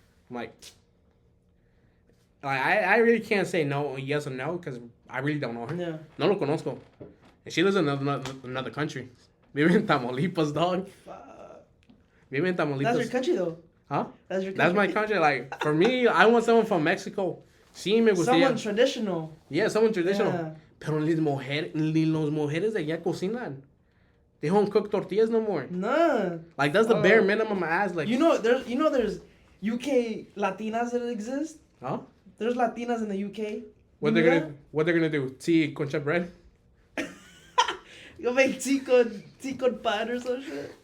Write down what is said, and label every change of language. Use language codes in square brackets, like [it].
[en] I'm like I really can't say no, yes or no, because I really don't know her. Yeah. [es] No lo conozco. [en] And she lives in another country. [es] Vive en Tamaulipas, dog. Vive en Tamaulipas. [en] That's your country, though. Huh? That's your country. That's my country. Like, for me, I want someone from Mexico. [es] Sí, me gustaría. [en] Someone traditional. Yeah, someone traditional. Yeah. [es] Pero ni los mujeres de allá cocinan. [en] They don't cook tortillas no more. None. Like, that's the bare minimum I ask. Like, there's UK Latinas that exist. Huh? There's Latinas in the UK. What they're gonna do? Tea concha bread? You make tea con pan or some shit.